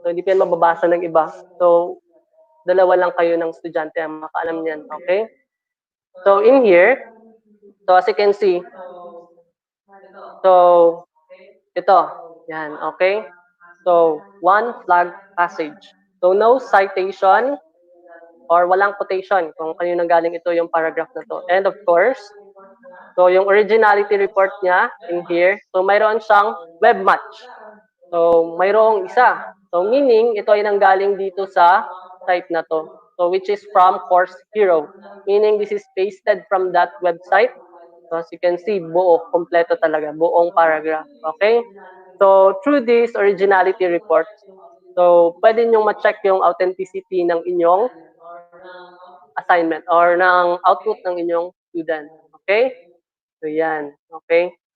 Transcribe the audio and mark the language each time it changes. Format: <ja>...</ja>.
<tl>So, hindi pa yan mababasa ng iba. So, dalawa lang kayo ng estudyante ang makaalam niyan. Okay?</tl> <en>So, in here, so as you can see, so, ito. Yan. Okay? So, one flag passage. So, no citation or</en> <tl>walang quotation kung kanino nanggaling ito yung paragraph na to.</tl> <en>And of course, so</en> <tl>yung</tl> <en>originality report niya in here, so</en> <tl>mayroon siyang</tl> <en>web match.</en> <tl>So mayroong isa. So meaning, ito ay nanggaling dito sa site na to.</tl> <en>So which is from Course Hero. Meaning, this is pasted from that website. So as you can see,</en> <tl>buo, kompleto talaga, buong</tl> <en>paragraph. Okay? So through this originality report, so</en> <tl>pwede nyo ma-check yung</tl> <en>authenticity</en> <tl>ng inyong</tl> <en>assignment or ng output ng inyong student. Okay?</en> <tl>So, yan.</tl> <en>Okay?</en>